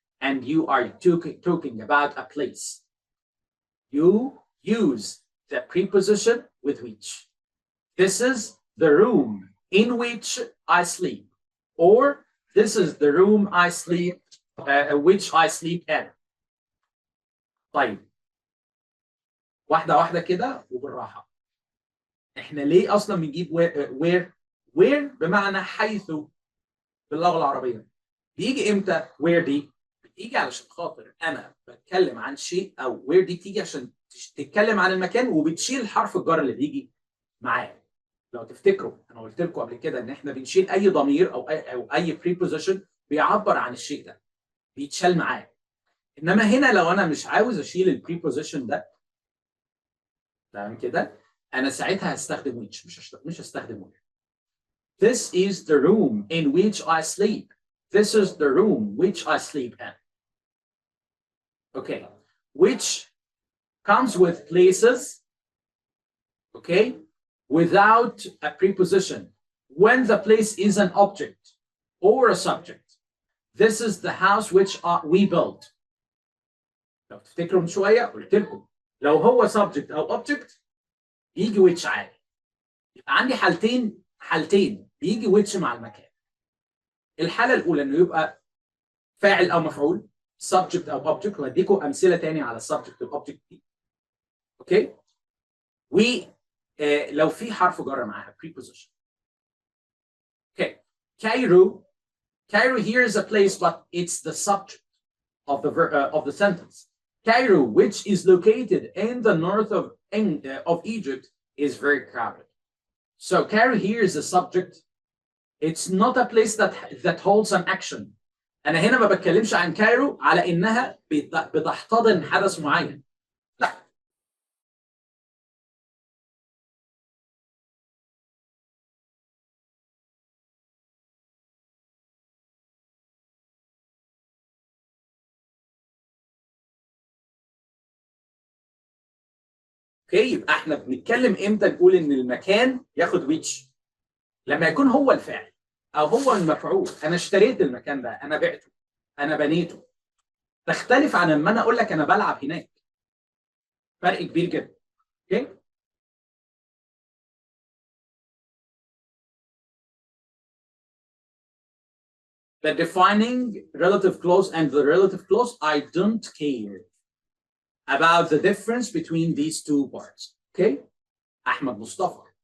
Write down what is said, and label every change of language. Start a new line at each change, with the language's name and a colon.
English: and you are talking about a place, you use the preposition with which. This is the room in which I sleep, or this is the room I sleep, which I sleep in.
Arabic: طيب واحدة واحدة كده وبالراحة. احنا ليه اصلا بنجيب where بمعنى حيث باللغة العربية؟ بيجي امتى where دي؟ بتيجي علشان خاطر انا بتكلم عن شيء، او where دي تيجي عشان تتكلم عن المكان وبتشيل حرف الجر اللي بيجي معاه. لو تفتكروا انا قلت لكم قبل كده ان احنا بنشيل اي ضمير او اي preposition بيعبر عن الشيء ده بيتشال معاه. انما هنا لو انا مش عاوز اشيل البريبوزيشن ده تمام كده، انا ساعتها هستخدم which، مش هستخدم where.
English: This is the room in which I sleep. This is the room which I sleep in. Okay, which comes with places, okay, without a preposition when the place is an object or a subject. This is the house which we built.
Arabic: لو تفتكروا من شويه قلت لكم لو هو subject او object يجي which عادي. يبقى عندي حالتين بيجي which مع المكان. الحاله الاولى انه يبقى فاعل او مفعول subject او object، وهديكم امثله تاني على subject والobject دي. اوكي؟ لو في حرف جر معاها preposition.
English: Okay, Cairo here is a place, but it's the subject of the sentence. Cairo, which is located in the north of Egypt, is very crowded. So Cairo here is a subject. It's not a place that holds an action.
Arabic: أنا هنا ما بتكلمش عن كايرو على إنها بتحتضن حدث معين. لا. اوكي، يبقى احنا بنتكلم امتى نقول ان المكان ياخد which؟ لما يكون هو الفاعل او هو المفعول. انا اشتريت المكان ده، انا بعته، انا بنيته. تختلف عن لما انا اقول لك انا بلعب هناك. فرق كبير جدا.
English: Okay? The defining relative clause and the relative clause, I don't care about the difference between these two parts. Okay? Ahmed Mustafa.